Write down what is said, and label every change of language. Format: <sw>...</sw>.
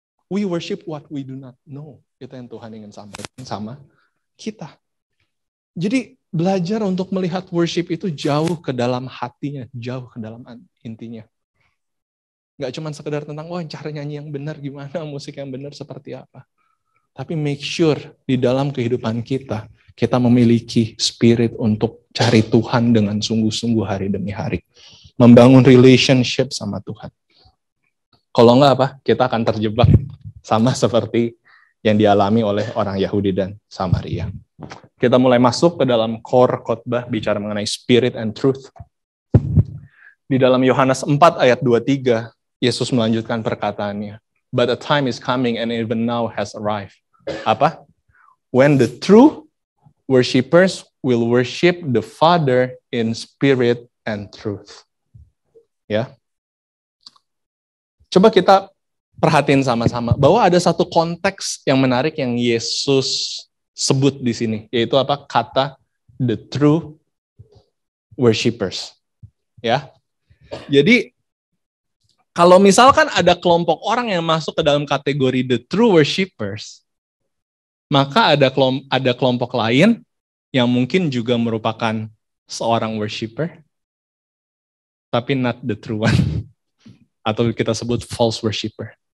<en>We worship what we do not know.</en> <id>Itu yang Tuhan ingin sampaikan sama kita. Jadi belajar untuk melihat worship itu jauh ke dalam hatinya, jauh ke dalam intinya. Gak cuma sekedar tentang, cara nyanyi yang benar gimana, musik yang benar seperti apa. Tapi</id> <en>make sure</en> <id>di dalam kehidupan kita, kita memiliki spirit untuk cari Tuhan dengan sungguh-sungguh hari demi hari. Membangun relationship sama Tuhan. Kalau enggak apa, kita akan terjebak sama seperti yang dialami oleh orang Yahudi dan Samaria. Kita mulai masuk ke dalam core khotbah bicara mengenai</id> <en>spirit and truth.</en> <id>Di dalam Yohanes 4 ayat 23, Yesus melanjutkan perkataannya.</id> <en>But a time is coming and even now has arrived. Apa? When the true worshipers will worship the Father in spirit and truth.</en> <id>Ya. Coba kita perhatiin sama-sama bahwa ada satu konteks yang menarik yang Yesus sebut di sini, yaitu apa?</id> <en>Kata the true worshipers. Ya.</en> <id>Jadi kalau misalkan ada kelompok orang yang masuk ke dalam kategori the true worshipers, maka ada kelompok lain yang mungkin juga merupakan seorang worshiper, tapi</id> <en>not the true one.</en> <id>Atau kita sebut false worshiper.</id>